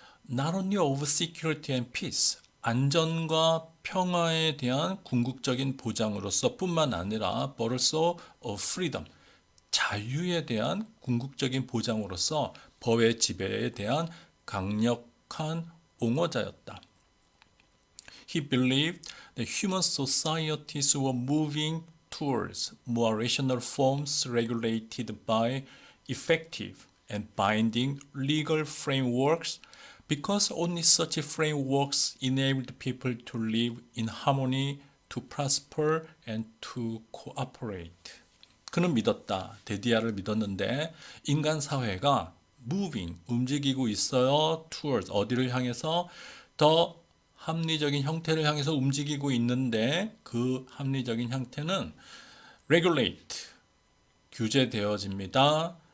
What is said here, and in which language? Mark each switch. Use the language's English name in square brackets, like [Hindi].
[English] not only of security and peace, [Korean] 안전과 평화에 대한 궁극적인 보장으로서 뿐만 아니라 [English] but also of freedom, [Korean] 자유에 대한 궁극적인 보장으로서 법의 지배에 대한 강력한 옹호자였다. [English] He believed that human societies were moving towards more rational forms regulated by effective and binding legal frameworks because only such frameworks enabled people to live in harmony, to prosper, and to cooperate. [Korean] 그는 믿었다. 데디아를 믿었는데 인간 사회가 moving, 움직이고 있어요. towards, 어디를 향해서 더 합리적인 형태를 향해서 움직이고 있는데 그 합리적인 형태는 regulate, 규제되어집니다.